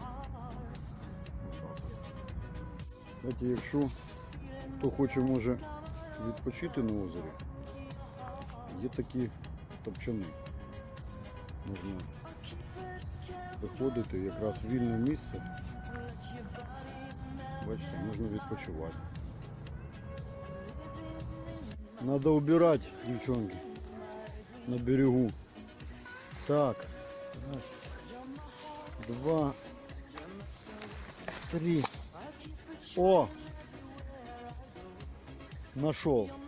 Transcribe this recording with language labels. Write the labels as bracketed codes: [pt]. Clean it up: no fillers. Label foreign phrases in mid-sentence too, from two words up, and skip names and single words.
[uk] Кстати, якщо хто хоче, може відпочити на озері, є такі топчани. Можна виходити, якраз вільне місце. Бачите, можна відпочивати. [ru] Надо убирать, девчонки, на берегу. Так, раз, два, три. О! Нашел.